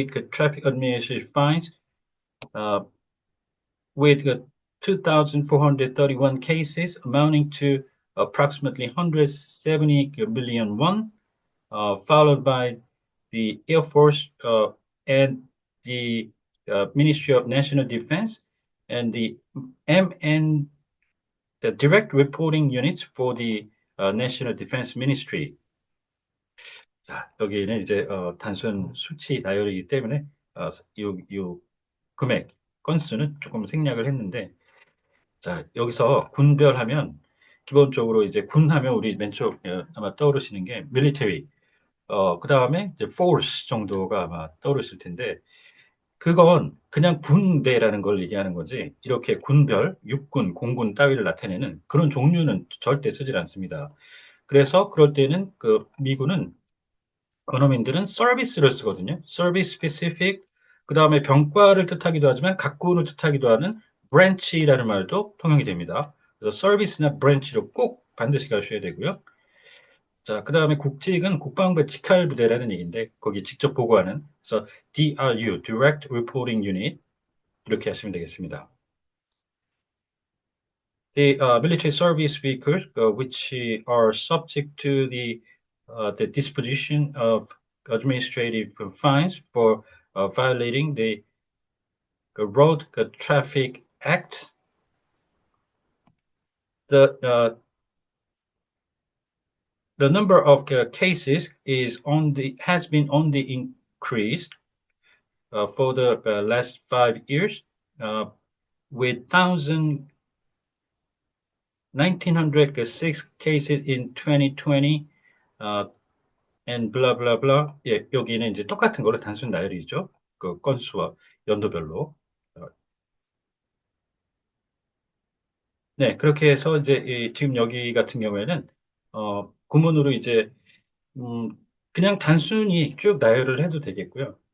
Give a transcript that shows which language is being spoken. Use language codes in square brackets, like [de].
[en] traffic administrative fines, uh, with 2,431 cases amounting to approximately 170 billion won, followed by the Air Force and the Ministry of National Defense and the MN, the direct reporting units for the National Defense Ministry. [ko] 자, 여기는 이제 단순 수치 나열이기 때문에 요 금액, 건수는 조금 생략을 했는데, 자, 여기서 군별하면 기본적으로 이제 군 하면 우리 맨 처음 아마 떠오르시는 게 military, 그 다음에 이제 force 정도가 아마 떠오르실 텐데, 그건 그냥 군대라는 걸 얘기하는 거지, 이렇게 군별, 육군, 공군 따위를 나타내는 그런 종류는 절대 쓰질 않습니다. 그래서 그럴 때는 미군은 언어민들은 서비스를 쓰거든요. 서비스 스페시픽. 그다음에 병과를 뜻하기도 하지만 각군을 뜻하기도 하는 브랜치라는 말도 통용이 됩니다. 그래서 서비스나 브랜치로 꼭 반드시 가셔야 되고요. 자, 그다음에 국직은 국방부 직할 부대라는 얘기인데 거기 직접 보고하는, 그래서 DRU, Direct Reporting Unit, 이렇게 하시면 되겠습니다. [en] The military service vehicles, which are subject to the disposition of administrative fines for violating the Road Traffic Act. The number of cases has been on the increase for the last 5 years, with 1,906 cases in 2020, and blah blah blah. [ko] 예, 여기는 이제 똑같은 거를 단순 나열이죠. 그 건수와 연도별로. 어, 네, 그렇게 해서 이제 지금 여기 같은 경우에는 구문으로 이제 음, 그냥 단순히 쭉 나열을 해도 되겠고요.